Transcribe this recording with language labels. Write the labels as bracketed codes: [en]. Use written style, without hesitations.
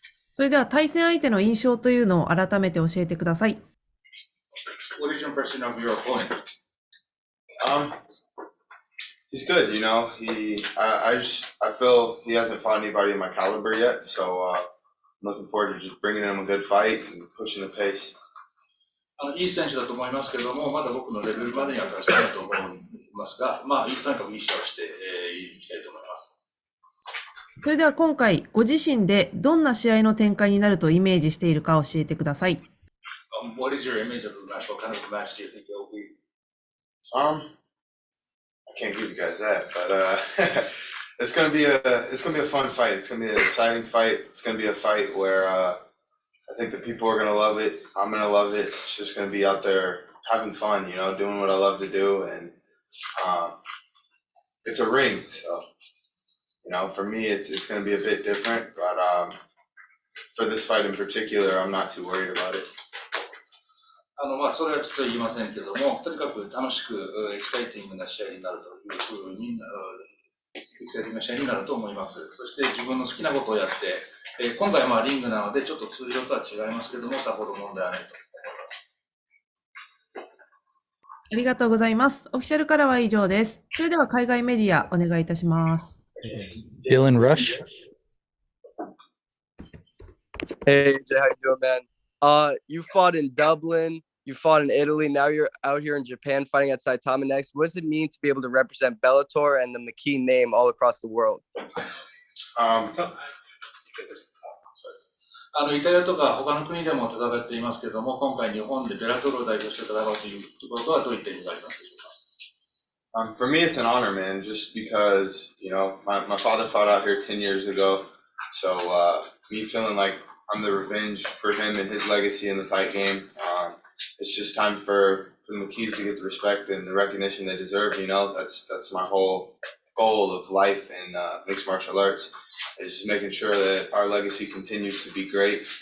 [ja] それでは対戦相手の印象というのを改めて教えてください。 [en] What is your impression of your opponent? He's good, you know. I feel he hasn't fought anybody in my caliber yet, so I'm looking forward to just bringing him a good fight and pushing the pace. [ja] いい選手だと思いますけども、まだ僕のレベルまでには達してないと思いますが、とにかくいい試合をしていきたいと思います。それでは今回ご自身でどんな試合の展開になるとイメージしているか教えてください。 [en] What is your image of the match? What kind of match do you think it will be? I can't give you guys that, but it's gonna be a fun fight. It's gonna be an exciting fight. It's gonna be a fight where I think the people are gonna love it. I'm gonna love it. It's just gonna be out there having fun, you know, doing what I love to do, and it's a ring, so you know, for me, it's gonna be a bit different, but for this fight in particular, I'm not too worried about it. [ja] それはちょっと言いませんけども、とにかく楽しくエキサイティングな試合になるというふうにエキサイティングな試合になると思います。そして自分の好きなことをやって、今回はリングなのでちょっと通常とは違いますけども、さほど問題はないと思います。ありがとうございます。オフィシャルからは以上です。それでは海外メディアお願いいたします。 [en] Dylan Rush. Hey, Jay, how you doing, man? You fought in Dublin, you fought in Italy, now you're out here in Japan fighting at Saitama next. What does it mean to be able to represent Bellator and the McKee name all across the world? [ja] イタリアとか他の国でも戦っていますけれども、今回日本でベラトルを代表して戦うということはどういった意味がありますでしょうか？ [en] For me, it's an honor, man, just because, you know, my father fought out here 10 years ago. So me feeling like I'm the revenge for him and his legacy in the fight game. It's just time for the McKees to get the respect and the recognition they deserve. You know, that's my whole goal of life in mixed martial arts, is just making sure that our legacy continues to be great.